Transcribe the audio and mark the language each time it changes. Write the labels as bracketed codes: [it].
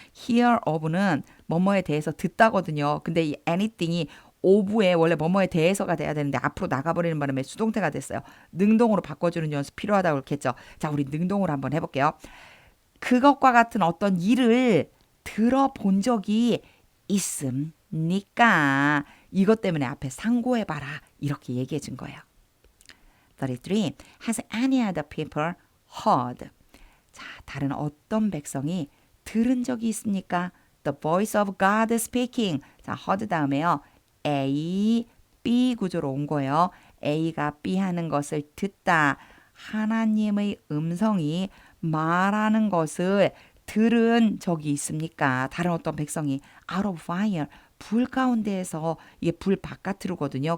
[ko] hear of는 뭐뭐에 대해서 듣다거든요. 근데 이 anything이 of에 원래 뭐뭐에 대해서가 돼야 되는데 앞으로 나가버리는 바람에 수동태가 됐어요. 능동으로 바꿔주는 연습 필요하다고 그랬겠죠. 자, 우리 능동으로 한번 해볼게요. 그것과 같은 어떤 일을 들어본 적이 있습니까? 이것 때문에 앞에 상고해봐라 이렇게 얘기해 준 거예요. 33. [en] Has any other people heard? [ko] 자, 다른 어떤 백성이 들은 적이 있습니까? [en] The voice of God speaking. [ko] 자, heard 다음에요. A, B 구조로 온 거예요. A가 B 하는 것을 듣다. 하나님의 음성이 말하는 것을 들은 적이 있습니까? 다른 어떤 백성이 [en] out of fire. [ko] 불 가운데에서 이게 불 바깥으로거든요.